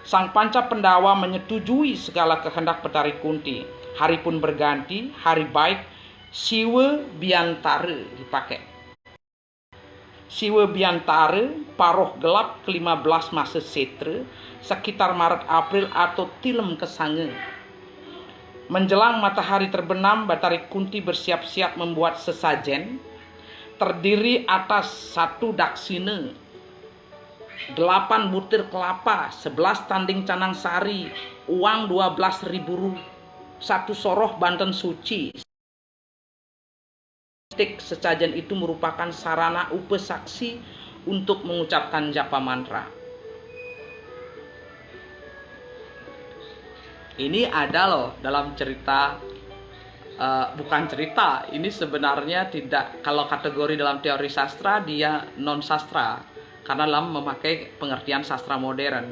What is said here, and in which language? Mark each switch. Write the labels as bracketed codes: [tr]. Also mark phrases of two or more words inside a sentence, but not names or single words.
[id] Sang Panca Pendawa menyetujui segala kehendak Betari Kunti. Hari pun berganti, hari baik, Siwa Biantara dipakai. Siwa Biantara, paroh gelap ke-15 masa Setra, sekitar Maret April atau tilem kesanga. Menjelang matahari terbenam, Betari Kunti bersiap-siap membuat sesajen, terdiri atas 1 daksina, 8 butir kelapa, 11 tanding canang sari, uang 12.000, 1 soroh Banten suci. Sesajen itu merupakan sarana upasaksi untuk mengucapkan japa mantra. Ini ada loh dalam cerita, bukan cerita, ini sebenarnya tidak, kalau kategori dalam teori sastra dia non sastra, karena dalam memakai pengertian sastra modern.